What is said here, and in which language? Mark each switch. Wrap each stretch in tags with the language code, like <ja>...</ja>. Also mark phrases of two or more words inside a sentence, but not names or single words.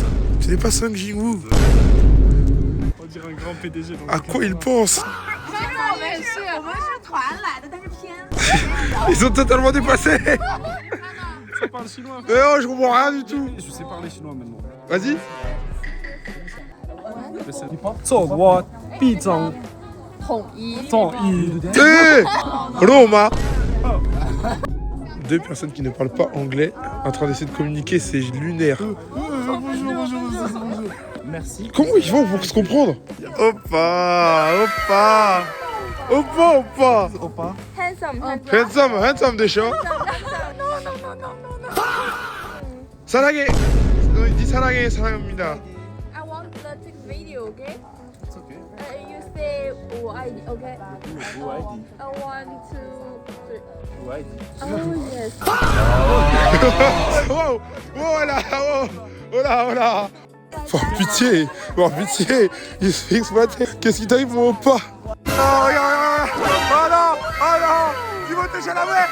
<fr>Tu n'es pas Sung Jin-woo. On dirait un grand PDG. À quoi il pense? Ils sont totalement dépassés. Ça parle chinois. Oh, je comprends rien du tout. Je sais parler chinois maintenant. Vas-y. 做我必争</fr> <zh>统一。统一。</zh> <en>Hey Roma.</en> <fr>Deux personnes qui ne parlent pas anglais en train d'essayer de communiquer, c'est lunaire. Merci. Comment ils font pour se comprendre? Oppa. Handsome des chats.</fr> <ko>사랑해. 네 사랑해 사랑합니다.</ko> <en>I want to take video, okay? It's okay. You say</en> <zh>我爱你,</zh> <en>okay?</en> <zh>我爱你。</zh> <en>I want to.</en> <zh>我爱你。</zh> <en>Oh yes.</en> <fr>Oh, oh là. Par pitié, il se fait exploiter. Qu'est-ce qui t'arrive, mon pas? Oh, regarde. Oh non, il va toucher la mer.</fr>